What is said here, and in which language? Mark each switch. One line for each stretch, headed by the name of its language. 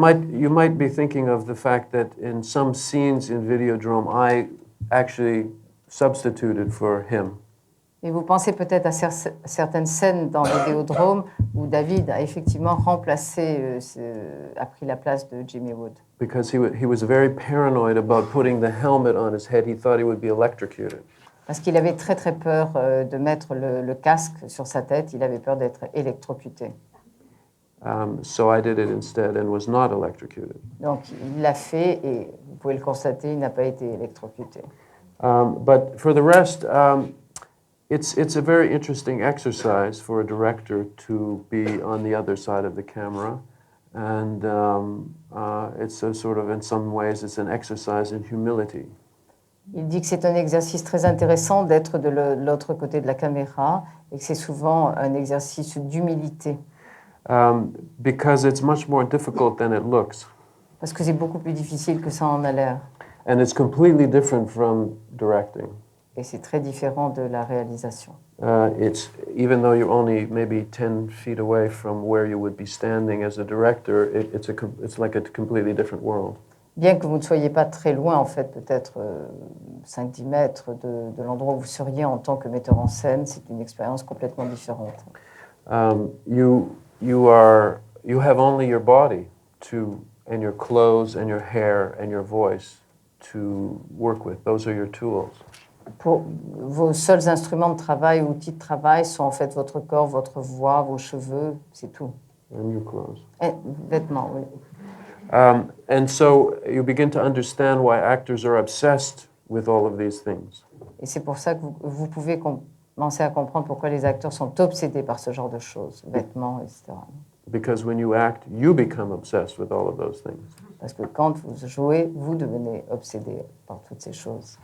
English: You might be thinking of the fact that in some scenes in Videodrome, I actually substituted for him.
French: Et vous pensez peut-être à certaines scènes dans Vidéodrome où David a effectivement remplacé, a pris la place de Jimmy Wood.
English: Because he was very paranoid about putting the helmet on his head. He thought he would be electrocuted.
French: Parce qu'il avait très très peur de mettre le casque sur sa tête. Il avait peur d'être électrocuté.
English: So I did it instead and was not electrocuted.
French: Donc il l'a fait et vous pouvez le constater, il n'a pas été électrocuté.
English: But for the rest, it's a very interesting exercise for a director to be on the other side of the camera, and it's a sort of, in some ways, it's an exercise in humility.
French: Il dit que c'est un exercice très intéressant d'être de l'autre côté de la caméra et que c'est souvent un exercice d'humilité.
English: Because it's much more difficult than it looks.
French: Parce que c'est beaucoup plus difficile que ça en a l'air.
English: And it's completely different from directing.
French: Et c'est très différent de la réalisation.
English: It's even though you're only maybe 10 feet away from where you would be standing as a director, it's like a completely different world.
French: Bien que vous ne soyez pas très loin, en fait, peut-être 5-10 mètres de l'endroit où vous seriez en tant que metteur en scène, c'est une expérience complètement différente.
English: You have only your body and your clothes and your hair and your voice to work with. Those are your tools.
French: Vos seuls instruments de travail, outils de travail sont en fait votre corps, votre voix, vos cheveux, c'est tout.
English: And your clothes.
French: Et vêtements, oui.
English: And so you begin to understand why actors are obsessed with all of these things.
French: Et c'est pour ça que vous pouvez commencer à comprendre pourquoi les acteurs sont obsédés par ce genre de choses, vêtements, etc.
English: Because when you act, you become obsessed with all of those things.
French: Parce que quand vous jouez, vous devenez obsédé par toutes ces choses.